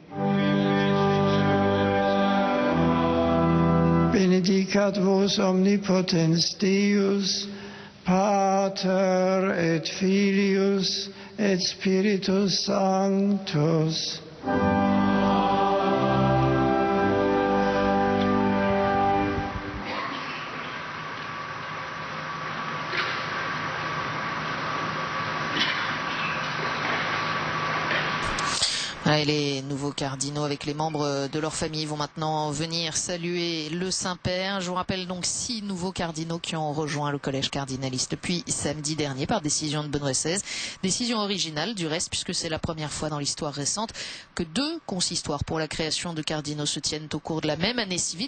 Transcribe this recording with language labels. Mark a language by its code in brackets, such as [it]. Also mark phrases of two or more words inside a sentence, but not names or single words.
[la] Benedicat vos omnipotens Deus, Pater et Filius et Spiritus Sanctus. [fr] Et les nouveaux cardinaux avec les membres de leur famille vont maintenant venir saluer le Saint-Père. Je vous rappelle donc 6 nouveaux cardinaux qui ont rejoint le collège cardinaliste depuis samedi dernier par décision de Benoît XVI. Décision originale du reste puisque c'est la première fois dans l'histoire récente que 2 consistoires pour la création de cardinaux se tiennent au cours de la même année civile.